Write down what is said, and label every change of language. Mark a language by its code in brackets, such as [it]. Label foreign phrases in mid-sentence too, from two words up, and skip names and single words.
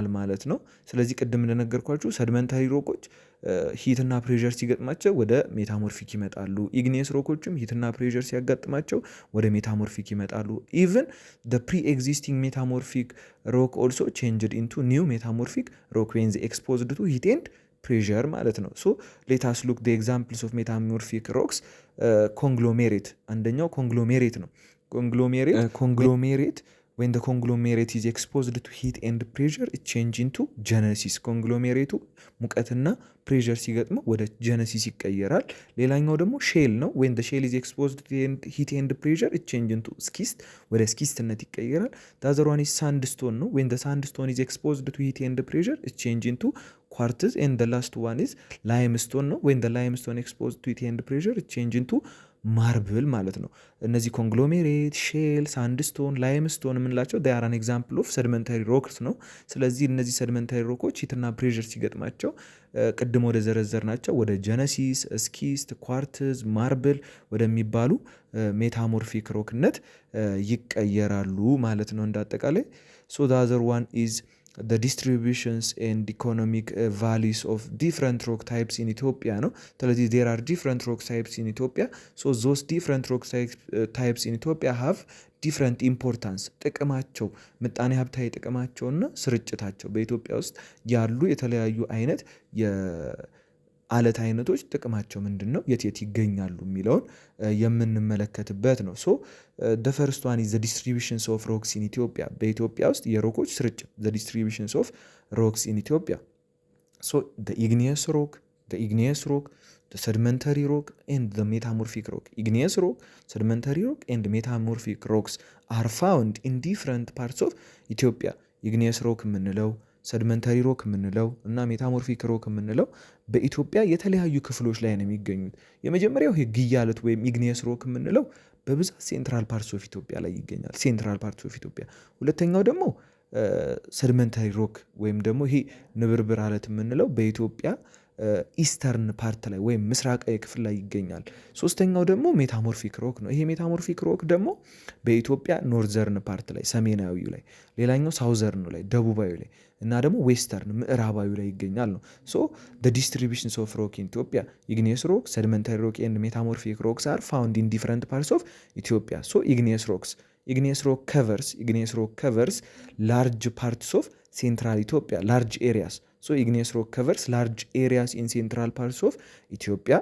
[am] ማለት ነው። ስለዚህ ቅድም እንደነገርኳችሁ ሰድመንታሪ ሮኮች ሂትና ፕሬዠር ሲገጥማቸው ወደ ሜታሞርፊክ ይመጣሉ። ኢግኒየስ ሮኮችም ሂትና ፕሬዠር ሲያጋጥማቸው ወደ ሜታሞርፊክ ይመጣሉ። [en] Even the pre existing metamorphic rock also changed into new metamorphic rock when exposed to heat and pressure [am] ማለት ነው። [en] So let's look the examples of metamorphic rocks። [am] ኮንግሎሜሬት አንደኛው ኮንግሎሜሬት ነው። [en] ኮንግሎሜሬት when the conglomerate is exposed to heat and pressure it change into genesis [am] ኮንግሎሜሬቱ ሙቀትና ፕሬዠር ሲገጥመው ወደ ጀነሲስ ይቀየራል። ሌላኛው ደግሞ ሼል ነው። [en] when the shell is exposed to heat and pressure it change into schist [am] ወደ ስኪስትነት ይቀየራል። [en] the other one is sandstone ነው። when the sandstone is exposed to heat and pressure it change into quartz and the last one is limestone ነው። when the limestone exposed to heat and pressure it change into ማርብል [am] ማለት ነው። እነዚህ ኮንግሎሜሬት፣ ሼል፣ ሳንድስቶን፣ ላይምስቶን የምንላቸው [en] They are an example of sedimentary rocks [am] ነው። ስለዚህ እነዚህ ሰድመንታሪ ሮኮች ሂትና ፕሬዠር ሲገጥማቸው ቅድም ወደ ዘረዘር ናቸው ወደ ጀነሲስ፣ ስኪስት፣ ኳርትዝ፣ ማርብል ወደሚባሉ ሜታሞርፊክ ሮክነት ይቀየራሉ ማለት ነው እንዳጠቃላይ። [en] So the other one is the distributions and economic values of different rock types in Ethiopia [am] ነው። ስለዚህ [en] there are different rock types in Ethiopia. So those different rock types in Ethiopia have different importance [am] ጥቅማቸው ምጣኔ ሀብታዊ ጥቅማቸውና ስርጭታቸው በኢትዮጵያ ውስጥ ያሉ የተለያዩ አይነት የአለት አይነቶች ጥቅማቸው ምንድን ነው፣ የት የት ይገኛሉ የሚለውን የምንመለከትበት ነው። ሶ [en] the first one is the distributions of rocks in Ethiopia [am] በኢትዮጵያ ውስጥ የሮኮች ስርጭት [en] the distributions of rocks in Ethiopia. So the igneous rock, the sedimentary rock and the metamorphic rock. Igneous rock, sedimentary rock and metamorphic rocks are found in different parts of Ethiopia. igneous rock [am] የምንለው [en] sedimentary rock [am] የምንለው እና [en] metamorphic rock [am] የምንለው በኢትዮጵያ የተለያዩ ክፍሎች ላይ ነው የሚገኙት። የመጀመሪያው ይሄ ግያለት ወይም [en] igneous rock [am] የምንለው በብዛት ሴንትራል [en] parts of Ethiopia [am] ላይ ይገኛል። [en] central parts of Ethiopia። [am] ሁለተኛው ደግሞ [en] sedimentary rock [am] ወይም ደግሞ ይሄ ንብርብር አለት የምንለው በኢትዮጵያ [en] eastern part [am] ላይ ወይም ምስራቃዊ ክፍል ላይ ይገኛል። ሶስተኛው ደግሞ [en] metamorphic rock [am] ነው። ይሄ [en] metamorphic rock [am] ደግሞ በኢትዮጵያ [en] northern part [am] ላይ ሰሜናዊው ላይ፣ ሌላኛው ሳውዘርን ላይ ደቡባዊ ላይ እና ደግሞ ዌስተርን ምዕራባዊ ላይ ይገኛል ነው። ሶ [en] the distributions of rock in Ethiopia igneous rock, sedimentary rock and metamorphic rocks are found in different parts of Ethiopia. So igneous rock covers large parts of central Ethiopia, large areas. So igneous rock covers large areas in central parts of Ethiopia.